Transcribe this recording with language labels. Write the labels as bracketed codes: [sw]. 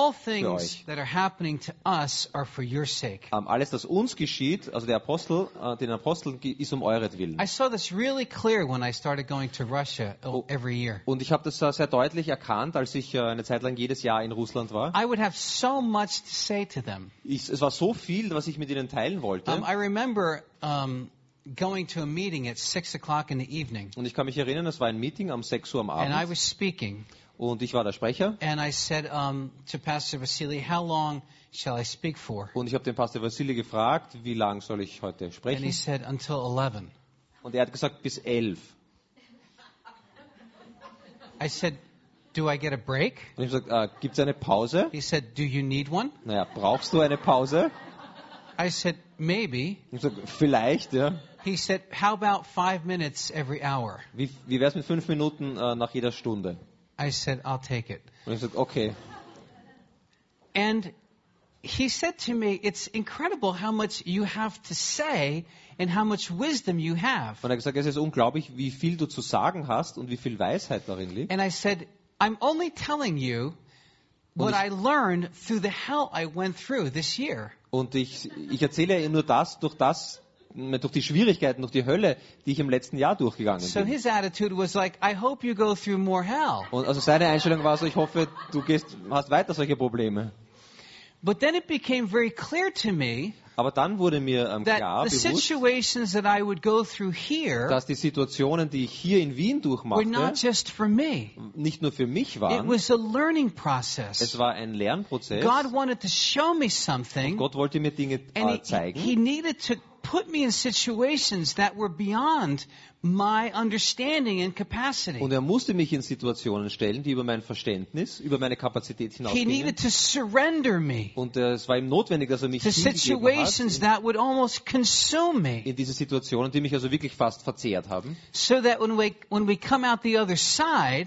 [en] All things that are happening to us are for your sake. [de] Alles, das uns geschieht, also der Apostel, den Aposteln, ist um euretwillen. [en] I saw this really clear when I started going to Russia every year. [de] Und ich habe das sehr deutlich erkannt, als ich eine Zeit lang jedes Jahr in Russland war. [en] I would have so much to say to them. [de] Es war so viel, was ich mit ihnen teilen wollte. [en] I remember going to a meeting at 6 o'clock in the evening. [de] Und ich kann mich erinnern, es war ein Meeting um 6 Uhr am Abend. [en] And I was speaking. [de] Und ich war der Sprecher. [en] And I said to Pastor Vasily, how long shall I speak for? [de] Und ich habe den Pastor Vasily gefragt, wie lang soll ich heute sprechen? [en] And he said until 11. [de] Und hat gesagt bis 11. [en] I said, do I get a break? [de] Und ich habe gesagt, gibt's eine Pause? [en] He said, do you need one? [de] Naja, brauchst du eine Pause? [en] I said, maybe. [de] Ich sag, vielleicht, ja. [en] He said, how about 5 minutes every hour? [de] Wie wär's mit 5 Minuten nach jeder Stunde? [en] I said, I'll take it. [de] Und ich sag, okay. [en] And he said to me, it's incredible how much you have to say and how much wisdom you have. [de] Und er gesagt, es ist unglaublich, wie viel du zu sagen hast und wie viel Weisheit darin liegt. [en] And I said, I'm only telling you what I learned through the hell I went through this year. [de] Und ich erzähle ihm nur das, durch die Schwierigkeiten, durch die Hölle, die ich im letzten Jahr durchgegangen bin. [en] So his attitude was like, I hope you go through more hell. [de] Und also seine Einstellung war so, ich hoffe, du hast weiter solche Probleme. [en] But then it became very clear to me. [de] Aber dann wurde mir klar, [en] the situations that I would go through here, [de] dass die Situationen, die ich hier in Wien durchmachte, [en] were not just for me. [de] Nicht nur für mich waren. [en] It was a learning process. [de] Es war ein Lernprozess. [en] God wanted to show me something. [de] Und Gott wollte mir Dinge zeigen. [en] He needed to put me in situations that were beyond my understanding and capacity. [de] Und musste mich in Situationen stellen, die über mein Verständnis, über meine Kapazität hinausgingen. [en] He needed to surrender me. [de] Und es war ihm notwendig, dass mich [en] to situations [de] hat, [en] that would almost consume me. [de] In diese Situationen, die mich also wirklich fast verzehrt haben. [en] So that when we come out the other side,